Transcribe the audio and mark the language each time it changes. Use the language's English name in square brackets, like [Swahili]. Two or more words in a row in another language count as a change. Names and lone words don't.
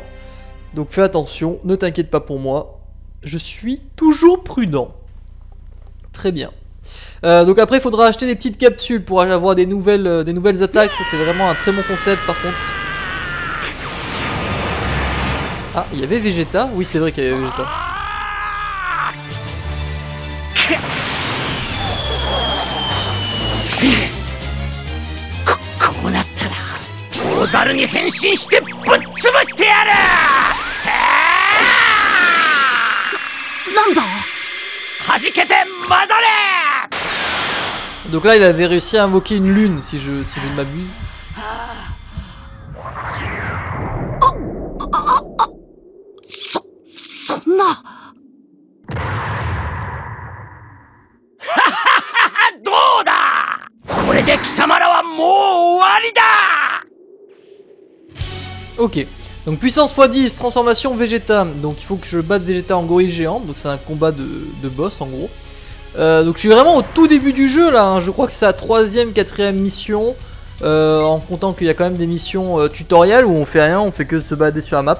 [French] Donc fais attention, ne t'inquiète pas pour moi. Je suis toujours prudent. Très bien. Donc après il faudra acheter des petites capsules pour avoir des nouvelles attaques. Ça c'est vraiment un très bon concept par contre. Ah, il y avait Vegeta? Oui c'est vrai qu'il y avait Vegeta. [Japanese] こうなったら大猿に変身してぶっ潰してやる。なんだ、弾けて混ざれ。 [French] Donc là, il avait réussi à invoquer une lune, si je ne m'abuse. [Japanese] そんな。どうだ、これで貴様らはもう終わりだ。 [French] Ok, donc puissance x10, transformation Vegeta. Donc il faut que je batte Vegeta en gorille géante. Donc c'est un combat de boss en gros. Donc je suis vraiment au tout début du jeu là, hein. Je crois que c'est la 3ème, 4ème mission, en comptant qu'il y a quand même des missions tutoriels où on fait rien, on fait que se balader sur la map.